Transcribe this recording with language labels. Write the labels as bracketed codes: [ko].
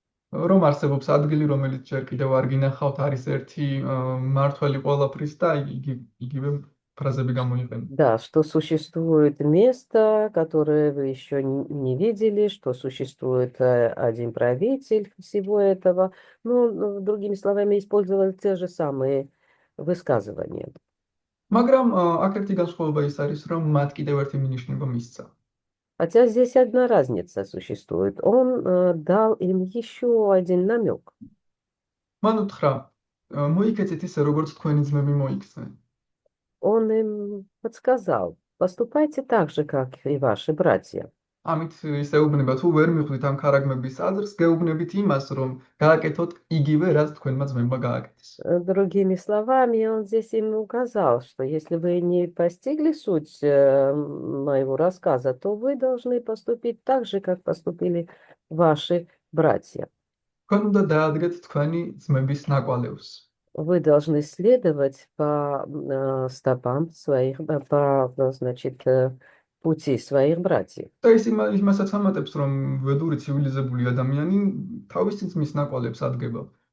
[ka] რომ არსებობს ადგილი, რომელიც ჯერ კიდევ არ გინახავთ, არის ერთი მართველი ყველაფრის და იგივე ფრაზები გამოიყენა. [ru] Да, что существует место, которое вы еще не видели, что существует один правитель всего этого. Ну, другими словами, использовали те же самые высказывания. [ka] მაგრამ აქ ერთი განსხვავება ის არის, რომ მათ კიდევ ერთი მინიშნება მისცა. [ru] Хотя здесь одна разница существует. Он дал им еще один намек. [ka] მან უთხრა, მოიქეცეთ ისე, როგორც თქვენი ძმები მოიქცნენ. [ru] Он им подсказал, поступайте так же, как и ваши братья. [ka] ამით ის ეუბნება, თუ ვერ მიხვდით ამ ქარაგმების აზრს, გეუბნებით იმას, რომ გააკეთოთ იგივე, რაც თქვენმა ძმებმა გააკეთეს. [ru] Другими словами, он здесь им указал, что если вы не постигли суть моего рассказа, то вы должны поступить так же, как поступили ваши братья. [ka] თქვენ უნდა დაადგეთ თქვენი ძმების ნაკვალევს. [ru] Вы должны следовать по стопам своих, значит, пути своих братьев. [ka] და ის იმასაც ამატებს, რომ ვედური ცივილიზებული ადამიანი თავისი ძმის ნაკვალევს ადგება.